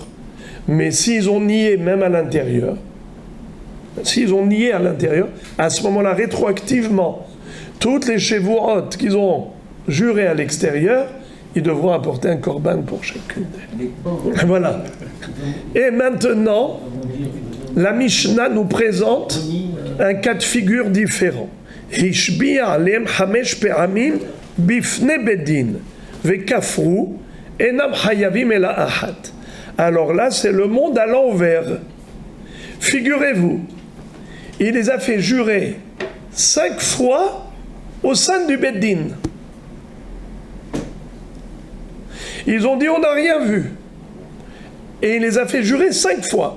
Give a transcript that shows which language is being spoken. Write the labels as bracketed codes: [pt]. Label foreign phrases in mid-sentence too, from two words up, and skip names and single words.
[fr] Mais s'ils ont nié même à l'intérieur, à ce moment-là, rétroactivement, toutes les Shevuot qu'ils ont juré à l'extérieur, ils devront apporter un korban pour chacune d'elles. Voilà. Et maintenant, la Mishnah nous présente un cas de figure différent. [he] השביע עליהם חמש פעמים בפני בית דין וכפרו אינם חייבים אלא אחד. [fr] Alors là, c'est le monde à l'envers. Figurez-vous, il les a fait jurer 5 fois au sein du Beddin. Ils ont dit on n'a rien vu. Et il les a fait jurer 5 fois.